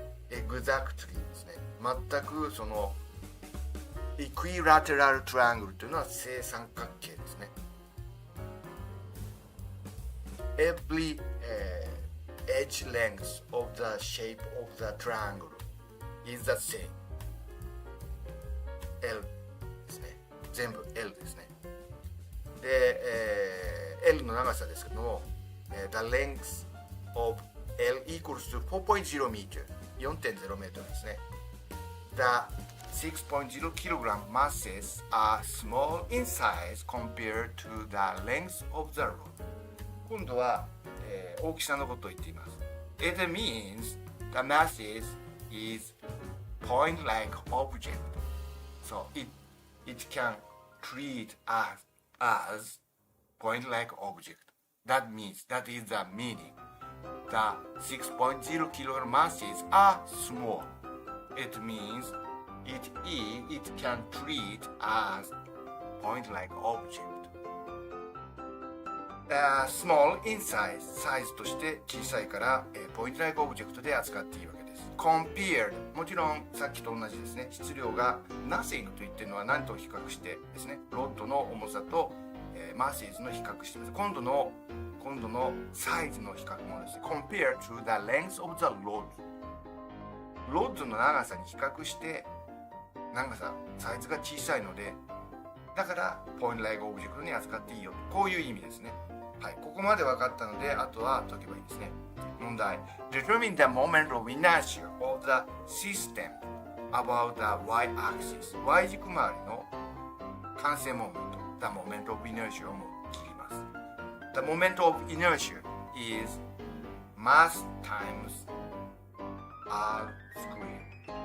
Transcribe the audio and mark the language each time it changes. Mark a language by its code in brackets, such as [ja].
[ja] Exactly ですね。全くその equilateral triangle というのは正三角形ですね。 [en] Every edge length of the shape of the triangle is the same. [ja] L ですね。全部 L ですね。で、L の長さですけども、 [en] the length of L equals to 4.0 meter. [ja] 4.0 メートルですね。 [en] The 6.0 kg masses are small in size compared to the length of the rod. 今度は、大きさのことを言っています。 It means the masses is point-like object. So it can treat as point-like object. That is the meaning. the 6.0 kilogram masses are small. It means it can treat as point-like object. Small in size [ja] サイズとして小さいから、point-like object で扱っていいわけです。 Compared もちろんさっきと同じですね。質量が nothing と言っているのは何と比較してですね。ロッドの重さと、masses の比較しています。今度のサイズの比較もですね。 [en] Compared to the length of the rod。 [ja] ロッドの長さに比較してサイズが小さいので、だからpoint-like object に扱っていいよ。こういう意味ですね。はい、ここまで分かったので、あとは解けばいいですね。 [en] 問題。Determine the moment of inertia of the system about the y-axis. [ja] Y 軸周りの慣性モーメント。 [en] The moment of inertia [ja] を切ります。 [en] The moment of inertia is mass times r squared.